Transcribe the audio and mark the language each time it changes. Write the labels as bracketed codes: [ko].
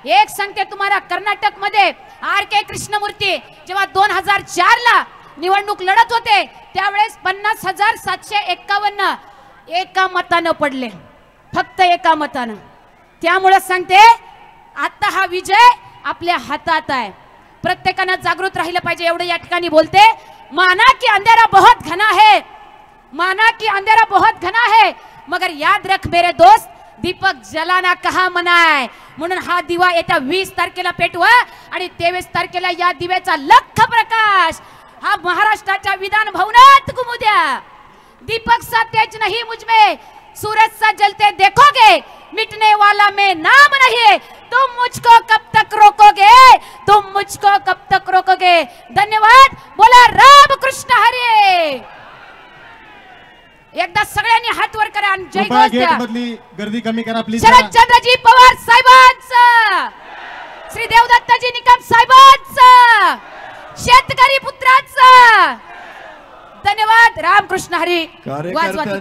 [mr] एक सांगते तुम्हाला, कर्नाटक मध्ये RK कृष्णमूर्ती जेव्हा 2004ला निवडणूक लढत होते त्यावेळेस 50,751 एका मतानं पडले, फक्त एका मतानं. त्यामुळे सांगते आता हा विजय आपल्या हातात आहे. प्रत्येकानं जागृत राहिलं पाहिजे, एवढं या ठिकाणी बोलते. [hi] माना की अंधेरा बहुत घना है, माना की अंधेरा बहुत घना है, मगर याद रख मेरे दोस्त दीपक जलाना कहा मना है. [mr] म्हणून हा दिवा येत्या 20 तारखेला पेटवा, आणि 23 तारखेला या दिव्याचा लख प्रकाश हा महाराष्ट्राच्या विधान भवनात घुमू द्या. [hi] दीपक सा तेज नहीं मुझमें, सूरज सा जलते देखोगे, मिटने वाला मैं नाम नहीं. तुम मुझको कब तक रोकोगे, तुम मुझको कब तक रोकोगे. [mr] धन्यवाद. बोला रामकृष्ण हरी. एकदा सगळ्यांनी हात वर करा आणि जय कृपया घोष गेट द्या. मधली गर्दी कमी करा प्लीज. शरदचंद्रजी पवार साहेबांचं, श्री देवदत्तजी निकम साहेबांचं, शेतकरी पुत्राचं. धन्यवाद. रामकृष्ण हरी. वाजवा तुतारी. धन्यवाद.